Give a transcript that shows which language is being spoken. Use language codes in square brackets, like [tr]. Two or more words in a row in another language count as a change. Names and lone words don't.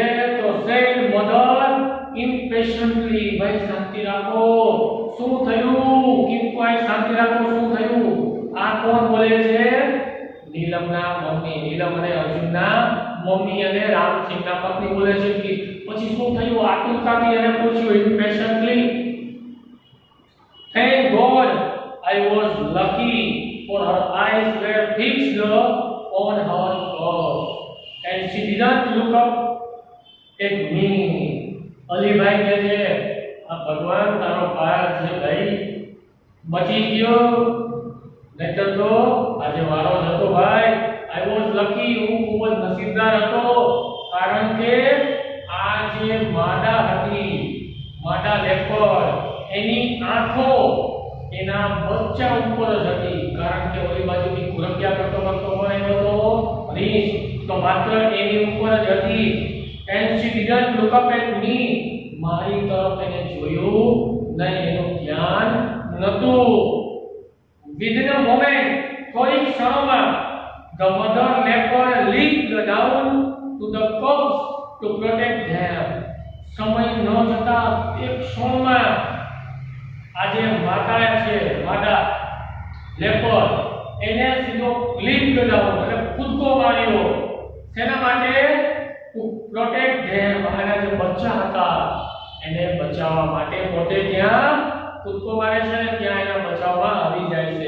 [gu] તો [en] said mother impatiently, [gu] ભાઈ શાંતિ રાખો, શું થયું? [en] keep quiet, [gu] શાંતિ રાખો, શું થયું? આ કોણ બોલે છે? નીલમના મમ્મી. નીલમ અને અર્જુનના મમ્મી અને રામસિંહના પત્ની બોલે છે કે પછી શું થયું? આતુરતાથી એને પૂછ્યું, ઇમ્પેશન્ટલી. [en] Thank God I was lucky, for her eyes were fixed on her God and she didn't look up at me. [gu] અલીભાઈ કહે છે આ ભગવાન તારો પાર છે ભાઈ, બચી ગયો, નહીતર તો આજે વારો જ હતો ભાઈ. [en] I was lucky, [gu] હું ખૂબ જ નસીબદાર હતો, કારણ કે આ જે માદા હતી, માદા લેપર્ડ, એની આંખો એના બચ્ચા ઉપર જ હતી, કારણ કે ઓલી બાજુથી ગુરક્યા કરતો પણ હતો રીંછ, તો માત્ર એની ઉપર જ હતી. [en] and she didn't look up at me, [gu] મારી તરફ એને જોયું નહીં, એનું ધ્યાન નહોતું. [en] within a moment, [gu] થોડી ક્ષણોમાં, [en] the mother leopard leaped down to the cubs to protect them. [gu] સમય ન જતા એક ક્ષણમાં આજે માતા છે, માદા લેપર્ડ, એને સીધો [en] leap down [gu] એટલે કૂદકો માર્યો. શેના માટે? [en] to protect them, [gu] આના જે બચ્ચા હતા એને બચાવવા માટે પોતે ત્યાં કૂદકો મારે છે, ત્યાં એના બચાવવા આવી જાય છે.